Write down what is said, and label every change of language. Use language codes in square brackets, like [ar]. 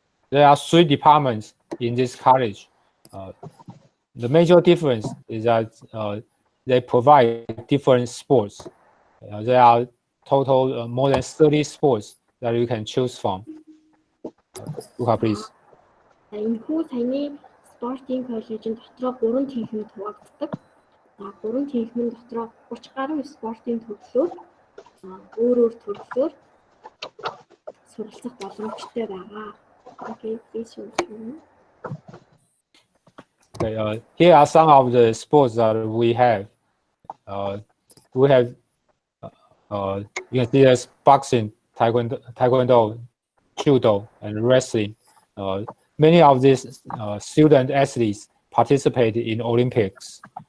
[en] There are 3 departments in this college. The major difference is that they provide different sports. There are total more than 30 sports that you can choose from. Luca, please. [mn] Энэхүү саяны спортын коллежийн дотроо 3 тэнхимд хуваагддаг. 3 тэнхимэн дотроо 30 гаруй спортын төрлөөр өөр төрлөөр суралцах боломжтой байгаа. [en] Okay, please. Okay, here are some of the sports that we have. We have, you can see there's boxing, taekwondo, judo, and wrestling. Many of these student athletes participate in Olympics.